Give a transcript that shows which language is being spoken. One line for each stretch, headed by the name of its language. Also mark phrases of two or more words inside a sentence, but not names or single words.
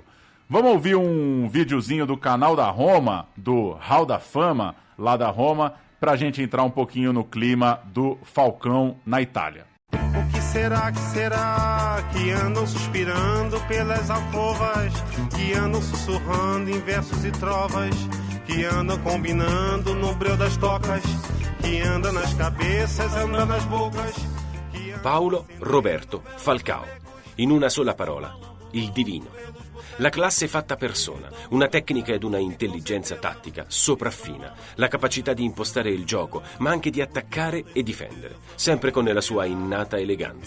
Portuguese: Vamos ouvir um videozinho do canal da Roma, do Hall da Fama, lá da Roma, pra gente entrar um pouquinho no clima do Falcão na Itália. O que será que andam suspirando pelas alcovas, que andam sussurrando em versos e trovas, que andam combinando no breu das tocas, que andam nas cabeças, andam nas bocas.
Italian: Paolo Roberto Falcao, in una sola parola, il divino. La classe fatta persona, una tecnica ed una intelligenza tattica sopraffina, la capacità di impostare il gioco, ma anche di attaccare e difendere, sempre con la sua innata eleganza.